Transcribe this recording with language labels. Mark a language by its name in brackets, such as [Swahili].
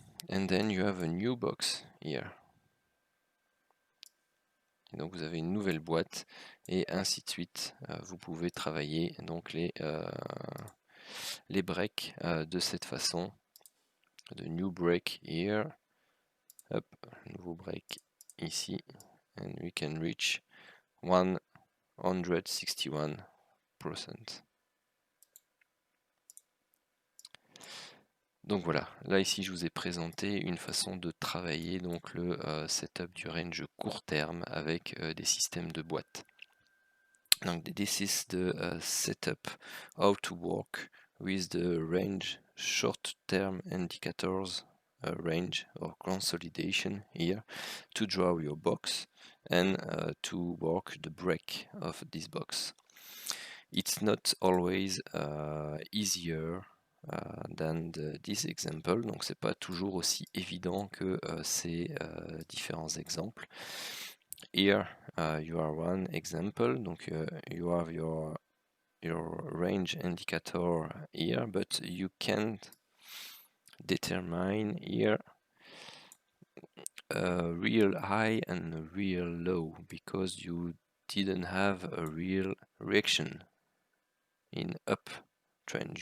[English] And then you have a new box here. [French] Et donc vous avez une nouvelle boîte et ainsi de suite. Vous pouvez travailler donc les breaks de cette façon. [English] The new break here. [French] Hop, nouveau break ici. [English] And we can reach 161%. [French] Donc voilà, là ici je vous ai présenté une façon de travailler donc le setup du range court terme avec des systèmes de boîtes. [English] Donc this is the setup how to work with the range short term indicators range or consolidation here to draw your box and to work the break of this box. It's not always easier than this example, [French] donc c'est pas toujours aussi évident que ces différents exemples. [English] Here you are one example, donc you have your range indicator here, but you can't determine here a real high and a real low because you didn't have a real reaction in up trend.